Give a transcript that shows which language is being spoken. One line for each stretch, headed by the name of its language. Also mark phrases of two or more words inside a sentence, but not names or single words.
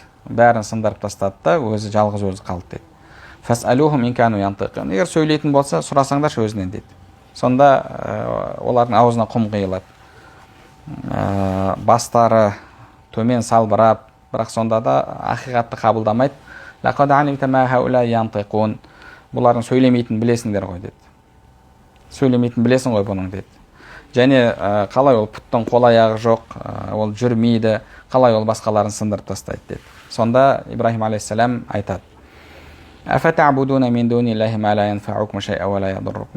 Kazakh: Бәрін сындырып тастады да, өзі жалғыз өзі қалды деді.
Arabic: فاسألوهم إن كانوا ينطقون.
Kazakh: Егер сөйлейтін болса, сұрасаңдаршы өзінен деді. Сонда олардың аузына құм құйылады. Бастары төмен салбырап, бірақ сонда да ақиқатты қабылдамайды.
Arabic: لقد علمت ما هؤلاء ينطقون.
Kazakh: Бұлардың сөйлемейтінін білесіңдер ғой деді. Сөйлемейтінін білесің ғой бұның деді. Және қалай ол пұттың қол аяғы жоқ, ол жүрмейді, қалай ол басқаларын сындырып тастайды деді. Сонда Ибрахим алейхиссалам айтады:
Arabic: أفتعبدون من دون الله ما لا ينفعكم شيئا ولا يضركم.